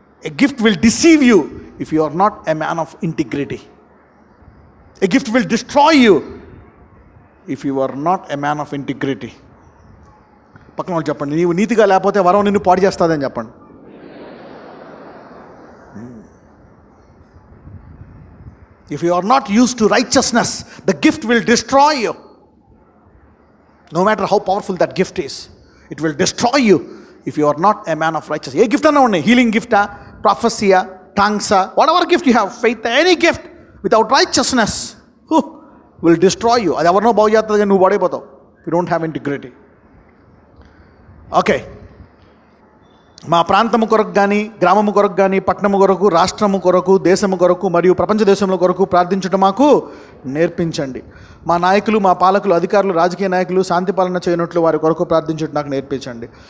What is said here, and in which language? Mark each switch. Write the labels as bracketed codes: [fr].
[en] A gift will deceive you if you are not a man of integrity. A gift will destroy you if you are not a man of integrity. [te] పక్కన వాళ్ళు చెప్పండి, నీవు నీతిగా లేకపోతే వరం నిన్ను పాడు చేస్తుందని చెప్పండి. [en] If you are not used to righteousness, the gift will destroy you. No matter how powerful that gift is, it will destroy you if you are not a man of righteousness. [te] ఏ gift అన్నా ఉన్నాయి, healing గిఫ్టా, ప్రాఫెసియా, టాంగ్సా, [en] whatever gift you have, faith, any gift without righteousness will destroy you. [te] అది ఎవరినో బాగు చేస్తుంది కానీ నువ్వు పడైపోతావు. [en] You don't have integrity. [te] Okay, మా ప్రాంతము కొరకు కానీ, గ్రామము కొరకు కానీ, పట్టణము కొరకు, రాష్ట్రము కొరకు, దేశము కొరకు మరియు ప్రపంచ దేశంలో కొరకు ప్రార్థించడం మాకు నేర్పించండి. మా నాయకులు, మా పాలకులు, అధికారులు, రాజకీయ నాయకులు శాంతి పాలన చేయనట్లు వారి కొరకు ప్రార్థించడం నాకు నేర్పించండి.